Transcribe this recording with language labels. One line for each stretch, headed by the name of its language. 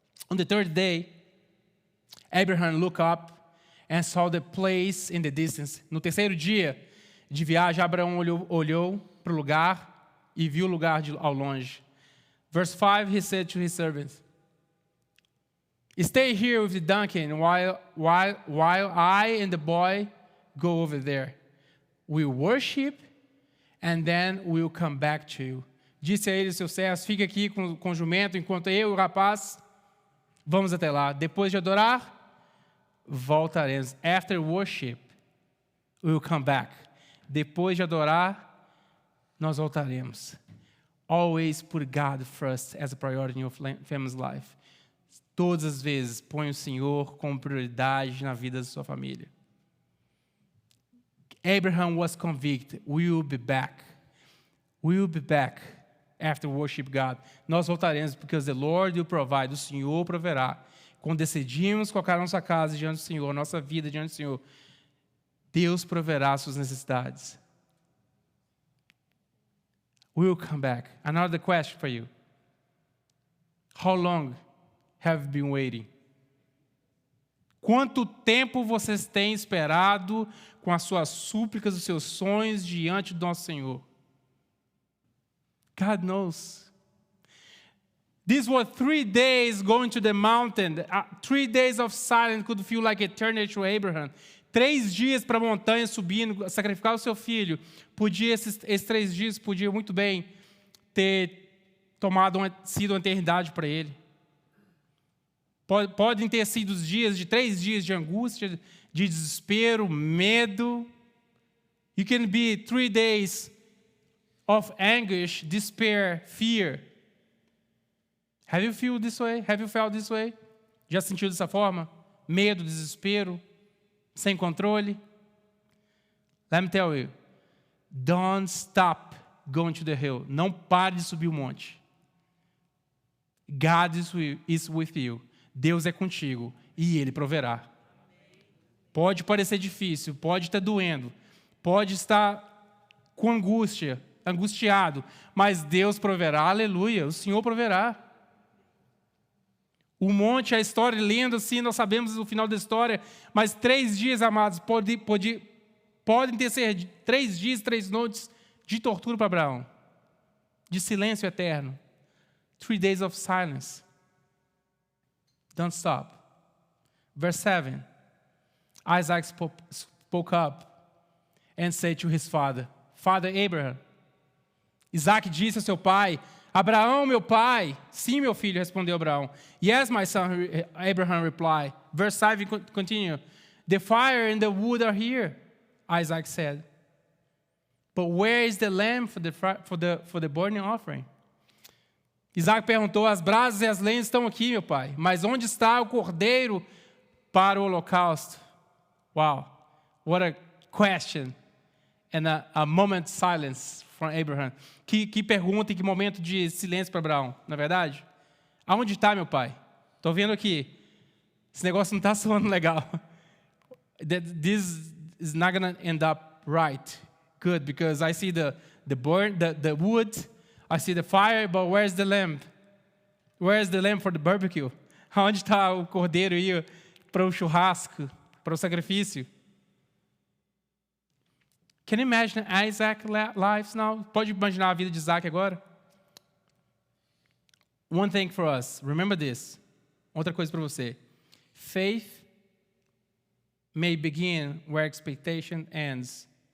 English: On the third day, Abraham looked up and saw the place in the distance.
Portuguese: No terceiro dia de viagem, Abraão olhou para o lugar e viu o lugar ao longe.
English: Verse 5, he said to his servants, "Stay here with the donkey while I and the boy go over there. We'll worship and then we'll come back to you."
Portuguese: Disse a ele seus servos: "Fique aqui com o jumento enquanto eu e o rapaz vamos até lá. Depois de adorar, voltaremos.
English: After worship, we'll come back."
Portuguese: Depois de adorar, nós voltaremos.
English: Always put God first as a priority in your family's life.
Portuguese: Todas as vezes, põe o Senhor como prioridade na vida da sua família.
English: Abraham was convicted. We will be back. We will be back after worship God.
Portuguese: Nós voltaremos
English: because the Lord will provide.
Portuguese: O Senhor proverá. Quando decidimos colocar nossa casa diante do Senhor, nossa vida diante do Senhor, Deus proverá as suas necessidades.
English: We will come back. Another question for you. How long have you been waiting?
Portuguese: Quanto tempo vocês têm esperado com as suas súplicas, os seus sonhos diante do nosso Senhor?
English: God knows. These were 3 days going to the mountain. 3 days of silence could feel like eternity to Abraham.
Portuguese: 3 dias para a montanha subindo, sacrificar o seu filho. Esses 3 dias podia muito bem ter sido uma eternidade para ele. Podem ter sido os dias de 3 dias de angústia, de desespero, medo.
English: You can be 3 days of anguish, despair, fear. Have you felt this way? Have you felt this way?
Portuguese: Já sentiu dessa forma? Medo, desespero, sem controle?
English: Let me tell you, don't stop going to the hill.
Portuguese: Não pare de subir o monte.
English: God is with you.
Portuguese: Deus é contigo e Ele proverá. Pode parecer difícil, pode estar doendo, pode estar com angústia, angustiado, mas Deus proverá. Aleluia, o Senhor proverá. O monte, a história, lendo assim, nós sabemos o final da história, mas 3 dias, amados, podem ter sido 3 dias, 3 noites de tortura para Abraão, de silêncio eterno.
English: 3 days of silence. Don't stop. Verse 7. Isaac spoke up and said to his father, Father Abraham.
Portuguese: Isaac disse a seu pai, Abraão, meu pai. Sim, meu filho, respondeu Abraão.
English: Yes, my son, Abraham replied. Verse 5 continue. The fire and the wood are here, Isaac said. But where is the lamb for the burning offering?
Portuguese: Isaac perguntou, as brasas e as lenhas estão aqui, meu pai, mas onde está o cordeiro para o holocausto?
English: Wow, what a question and a moment of silence from Abraham.
Portuguese: Que pergunta e que momento de silêncio para Abraão, não é verdade? Aonde está, meu pai? Estou vendo aqui, esse negócio não está soando legal.
English: This is not going to end up right, good, because I see the wood, I see the fire, but where's the lamb? Where's the lamb for the barbecue?
Portuguese: Onde está o cordeiro aí para o churrasco, para o sacrifício?
English: Can you imagine Isaac's lives now?
Portuguese: Pode imaginar a vida de Isaac agora?
English: One thing for us, remember this.
Portuguese: Outra coisa para você.
English: Faith may begin where expectation ends.